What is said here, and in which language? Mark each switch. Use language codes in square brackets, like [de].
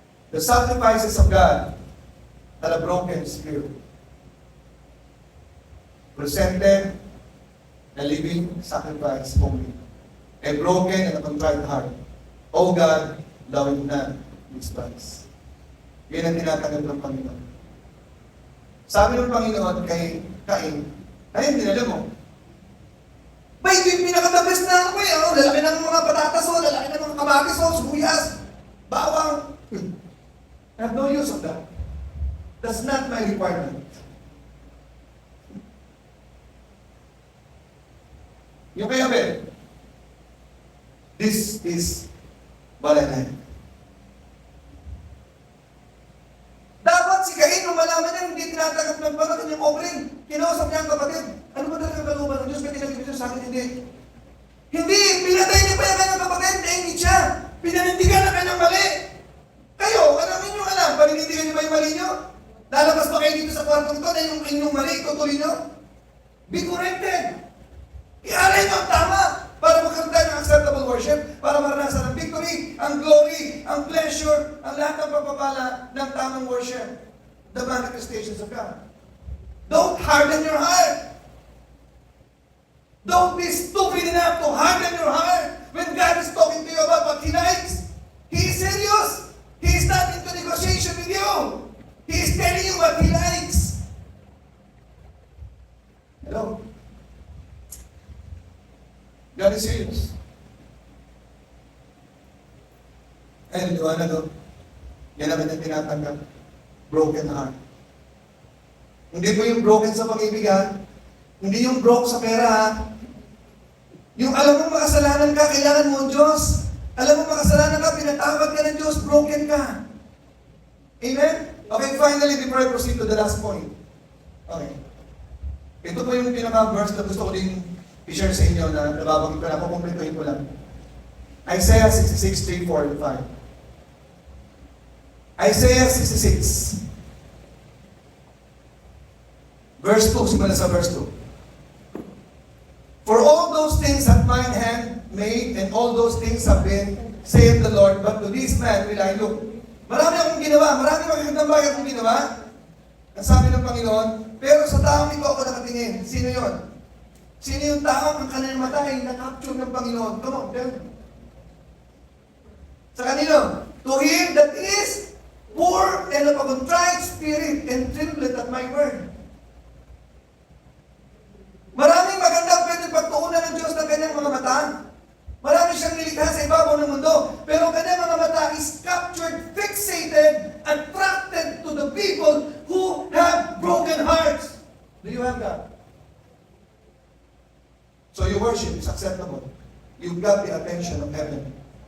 [en] The sacrifices of God are a broken spirit, presented a living sacrifice holy, a broken and a contrite heart. O God, thou wilt not despise. [tl] Yan ang tinatanggap ng Panginoon. Sabi ng Panginoon kay Cain, ay, dinala mo. Ba, ito yung pinaka-the-best na ano ko eh. Oh, lalaki ng mga patatas o, lalaki ng mga kamatis o, sibuyas, bawang. I have no use of that. That's not my requirement. Yung kay [en] Abel, this is what I like. [tl] Dapat si Cain, nung malaman niya, hindi tinatanggap ng Panginoon yung offering. Kinausap niya ang kapatid. Ano ba talaga kalooban ng Diyos? May tinagibig sa akin, hindi. Hindi! Pinatay niya pa yung kanyang kapatid, naingit siya. Pinanindigan ang kanyang mali. Kayo, alam niyo alam, paninindigan niyo ba yung mali niyo? Lalabas ba kayo dito sa kwartong ito na yung inyong mali, tutuloy niyo? [en] Be corrected. [tl] Ialay niyo ang tama para magkaroon tayo ng acceptable worship, para maranasan ang victory, ang glory, ang pleasure, ang lahat ng pagpapala ng tamang worship. [en] The manifestations of God. Don't harden your heart. Don't be stupid enough to harden your heart when God is talking to you about what He likes. He is serious. He is not into negotiation with you. He is telling you what He likes. Hello? God is serious. [tl] Ay, liwanag o. Yan naman ang tinatanggap. [en] Broken heart. [tl] Hindi po yung broken sa pag-ibig ha. Hindi yung broke sa pera ha. Yung alam mo makasalanan ka, kailangan mo ang Diyos. Alam mo makasalanan ka, pinatawad ka ng Diyos, broken ka. Amen? [en] Okay, finally, before I proceed to the last point. [tl] Okay. Ito po yung pinaka-verse na gusto ko din i-share sa inyo na nababanggit ko na, kukumpletuhin ko lang. [en] Isaiah 66, 3, 4, 5. Isaiah 66. [tl] Verse 2, simula sa verse 2. [en] For all those things hath mine hand made, and all those things have been, saith the Lord, but to this man will I look. [tl] Marami akong ginawa, marami magandang bagay akong ginawa. Ang sabi ng Panginoon, pero sa taong ito ako nakatingin. Sino yon? Sino yung taong ang kanyang mata ay na-capture ng Panginoon? [en] Come on, tell me. [tl] Sa kanino? [en] To him that is poor and of a contrite spirit and trembleth at my word. [tl] Maraming magandang pwede pagtuunan ng Diyos ng kanyang mga mata. Marami siyang nilikha sa ibabaw ng mundo. Pero ang kanyang mga mata [en] is captured, fixated, attracted to the people who have broken hearts. Do you have that? So your worship is acceptable. You've got the attention of heaven.